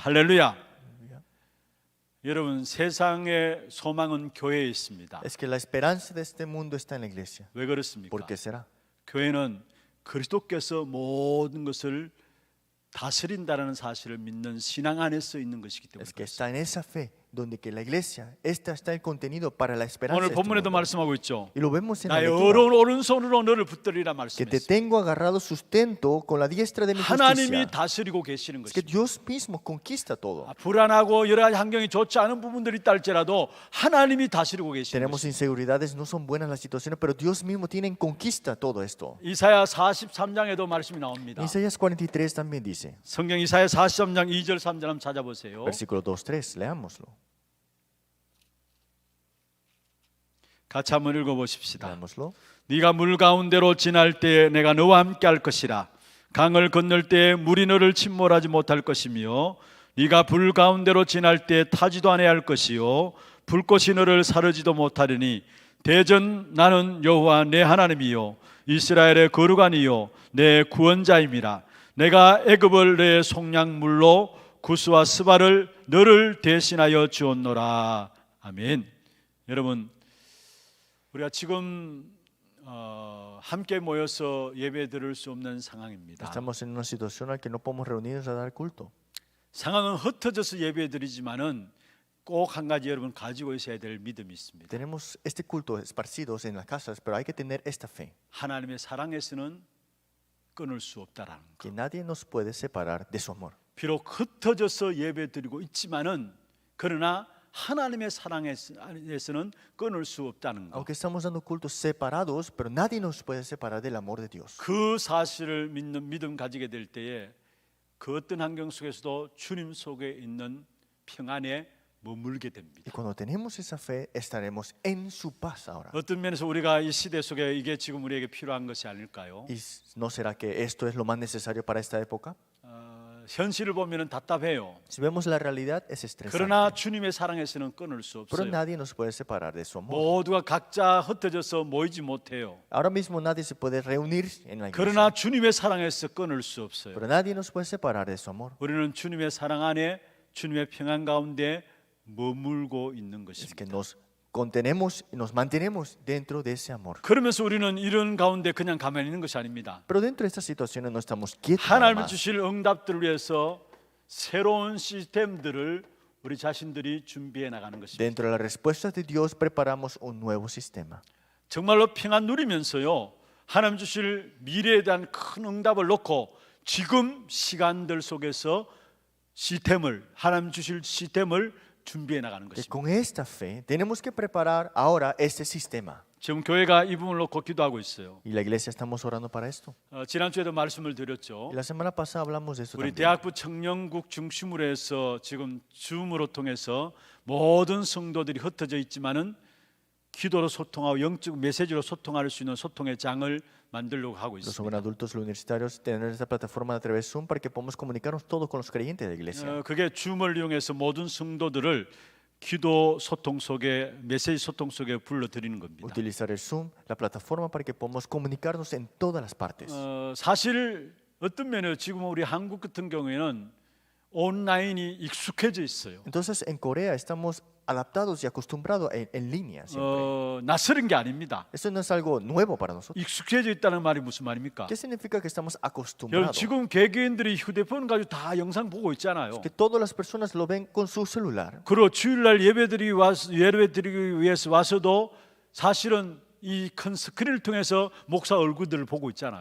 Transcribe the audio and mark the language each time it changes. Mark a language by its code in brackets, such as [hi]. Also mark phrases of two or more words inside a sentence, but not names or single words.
[ko] 할렐루야. 여러분 세상의 소망은 교회에 있습니다. [es] Es que la esperanza de este mundo está en la iglesia. [ko] 왜 그렇습니까? [es] ¿Por qué será? [ko] 교회는 그리스도께서 모든 것을 다스린다라는 사실을 믿는 신앙 안에 써 있는 것이기 때문에 [es] Es que está en esa fe donde que la iglesia, esta está el contenido para la esperanza. [ko] 오늘 [es] de este [ko] 본문에도 [es] mundo. [ko] 말씀하고 있죠. [es] Y lo vemos en la [ko] 나의 [es] lectura, [ko] 어려운 오른손으로 너를 붙들리라 [es] que te [ko] 말씀했어요. [es] tengo agarrado sustento con la diestra de mi [ko] 하나님이 [es] justicia. [ko] 다스리고 계시는 [es] Es que [ko] 것입니다. [es] Dios mismo conquista todo. [ko] 불안하고 여러 가지 환경이 좋지 않은 부분들이 있다 할지라도 하나님이 다스리고 계시는 [es] Tenemos [ko] 것입니다. [es] inseguridades, no son buenas las situaciones, pero Dios mismo tiene en conquista todo esto. [ko] 이사야 43장에도 말씀이 나옵니다. [es] Isaías 43 también dice, [ko] 성경 이사야 43장 2절 3절 한번 찾아보세요. [es] versículo 2, 3, leámoslo. [ko] 같이 한번 읽어보십시다. [es] Leámoslo. [ko] 네가 물 가운데로 지날 때에 내가 너와 함께 할 것이라. 강을 건널 때에 물이 너를 침몰하지 못할 것이며 네가 불 가운데로 지날 때에 타지도 아니할 할 것이요 불꽃이 너를 사르지도 못하리니 대전 나는 여호와 내 하나님이요 이스라엘의 거룩한이요 내 구원자임이라. 내가 애굽을 내 속량물로 구스와 스바를 너를 대신하여 주었노라. 아멘. 여러분, 우리가 지금 함께 모여서 예배 드릴 수 없는 상황입니다. [es] Estamos en una situación en la que no podemos reunirnos a dar culto. [ko] 상황은 흩어져서 예배 드리지만은 꼭 한 가지 여러분 가지고 있어야 될 믿음이 있습니다. [es] Tenemos este culto esparcidos en las casas, pero hay que tener esta fe, [ko] 하나님의 사랑에서는 끊을 수 없다라는 것. [es] que nadie nos puede separar de su amor. [ko] 비록 흩어져서 예배 드리고 있지만은 그러나 하나님의 사랑에서는 끊을 수 없다는 것. [es] Aunque estamos dando cultos separados, pero nadie nos puede separar del amor de Dios. [ko] 그 사실을 믿는 믿음 가지게 될 때에 그 어떤 환경 속에서도 주님 속에 있는 평안에 머물게 됩니다. [es] Y cuando tenemos esa fe, estaremos en su paz ahora. [ko] 어떤 면에서 우리가 이 시대 속에 이게 지금 우리에게 필요한 것이 아닐까요? [es] ¿Y no será que esto es lo más necesario para esta época? [ko] 현실을 보면은 답답해요. [es] Si vemos la realidad, es estresante. [ko] 그러나 주님의 사랑에서는 끊을 수 [es] Pero [ko] 없어요. [es] nadie nos puede separar de su amor. [ko] 모두가 각자 흩어져서 모이지 못해요. [es] Ahora mismo nadie se puede reunir en la iglesia. [ko] 그러나 주님의 사랑에서 끊을 수 없어요. [es] Pero nadie nos puede separar de su amor. [ko] 우리는 주님의 사랑 안에 주님의 평안 가운데 머물고 있는 [es] Es que [ko] 것입니다. [es] nos contenemos y nos mantenemos dentro de ese amor. [ko] 그러면서 우리는 이런 가운데 그냥 가만히 있는 것이 아닙니다. [es] Pero dentro de estas situaciones no estamos quietos. nada [ko] 하나님이 [es] más. [ko] 주실 응답들을 위해서 새로운 시스템들을 우리 자신들이 준비해 나가는 것입니다. [es] Dentro de las respuestas de Dios preparamos un nuevo sistema. [ko] 정말로 평안 누리면서요, 하나님 주실 미래에 대한 큰 응답을 놓고 지금 시간들 속에서 하나님 주실 시스템을 준비해 나가는 [es] Que [ko] 것입니다. [es] con esta fe tenemos que preparar ahora este sistema. [ko] 지금 교회가 이 부분을 놓고 기도하고 있어요. [es] Y la iglesia estamos orando para esto. [ko] 지난주에도 말씀을 드렸죠. [es] Y la semana pasada hablamos de esto [ko] 우리 [es] también. [ko] 대학부 청년국 중심으로 해서 지금 줌으로 통해서 모든 성도들이 흩어져 있지만은 기도로 소통하고 영적 메시지로 소통할 수 있는 소통의 장을 만들려고 하고 [es] Los [ko] 있습니다. [es] joven adultos universitarios tener esta plataforma a través de Zoom para que podamos comunicarnos todos con los creyentes de la iglesia. [ko] 그게 줌을 이용해서 모든 성도들을 기도 소통 속에 메시지 소통 속에 불러들이는 겁니다. [es] Utilizar el Zoom, la plataforma para que podamos comunicarnos en todas las partes. [ko] 사실 어떤 면에서 지금 우리 한국 같은 경우에는 온라인이 익숙해져 있어요. [es] Entonces en Corea estamos adaptados y acostumbrados en línea siempre. [ko] 낯설은 게 아닙니다. [es] Esto no es algo nuevo para nosotros. [ko] 익숙해져 있다는 말이 무슨 말입니까? [es] ¿Qué significa que estamos [ko] 여러분 [es] acostumbrados? [ko] 지금 개개인들이 휴대폰 가지고 다 영상 보고 있잖아요. [es] Que todas las personas lo ven con su celular. [ko] 그리고 주일날 예배드리기 위해서 와서도 사실은 이 큰 스크린을 통해서 목사 얼굴들을 보고 있잖아요.